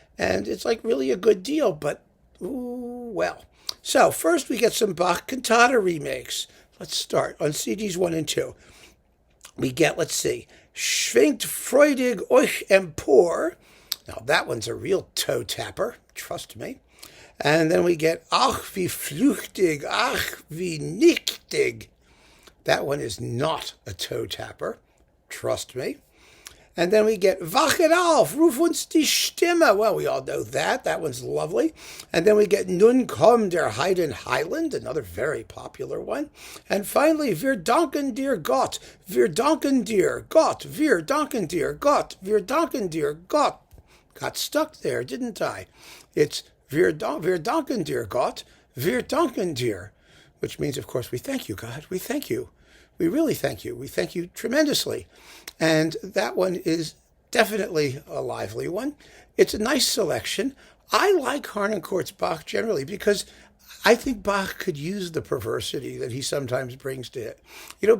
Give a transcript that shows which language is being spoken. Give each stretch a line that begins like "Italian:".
English: And it's like really a good deal, but ooh, well. So first we get some Bach cantata remakes. Let's start on CDs 1 and 2. We get, let's see, Schwingt freudig euch empor. Now that one's a real toe tapper, trust me. And then we get Ach wie flüchtig, ach wie nichtig. That one is not a toe tapper, trust me. And then we get Wachet auf, ruf uns die Stimme. Well, we all know that. That one's lovely. And then we get Nun komm der Haydn Highland, another very popular one.
German: And finally, Wir danken dir Gott, wir danken dir Gott, wir danken dir Gott, wir danken dir Gott.
English: Got stuck there, didn't I? It's
German: Wir danken dir Gott, wir danken dir.
English: Which means, of course, we thank you, God. We thank you. We really thank you. We thank you tremendously. And that one is definitely a lively one. It's a nice selection. I like Harnoncourt's Bach generally because I think Bach could use the perversity that he sometimes brings to it.